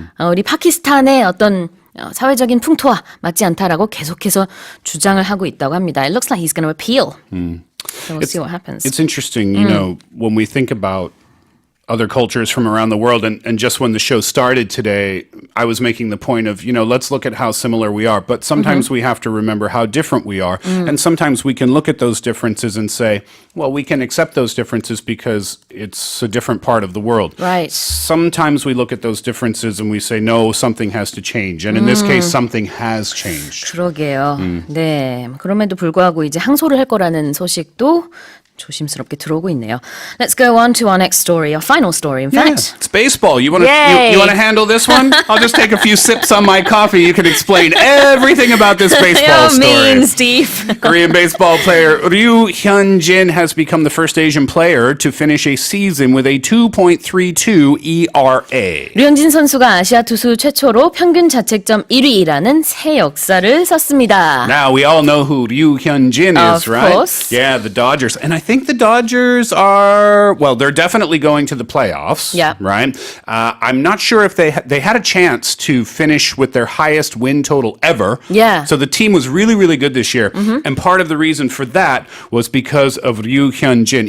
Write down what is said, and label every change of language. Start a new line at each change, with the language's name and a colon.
Korean: 우리 파키스탄의 어떤 사회적인 풍토와 맞지 않다라고 계속해서 주장을 하고 있다고 합니다.
English: It looks like he's going to appeal. So we'll see what happens. It's interesting, you know, when we think about other cultures from around the world. And just when the show started today, I was making the point of, let's look at how similar we are. But sometimes we have to remember how different we are. And sometimes we can look at those differences and say, well, we can accept those differences because it's a different part of the world. Right. Sometimes we look at those differences and we say, no, something has to change. And in this case, something has changed.
Korean: 그러게요. 네. 그럼에도 불구하고 이제 항소를 할 거라는 소식도 조심스럽게 들어오고 있네요.
English: Let's go on to our next story, our final story, in fact. It's baseball. You want to Yay. you want to handle this one? I'll just take a few sips on my coffee. You can explain everything about this baseball You're mean, Steve. Korean baseball player Ryu Hyun-jin has become the first Asian player to finish a season with a 2.32 ERA.
Korean: 류현진 선수가 아시아 투수 최초로 평균 자책점 1위라는 새 역사를 썼습니다.
English: Now we all know who Ryu Hyun-jin is, Of right? course. Yeah, the Dodgers. And I think the Dodgers they're definitely going to the playoffs, Yeah. right? I'm not sure if they had a chance to finish with their highest win total ever. Yeah. So the team was really, really good this year. And part of the reason for that was because of Ryu Hyun-jin.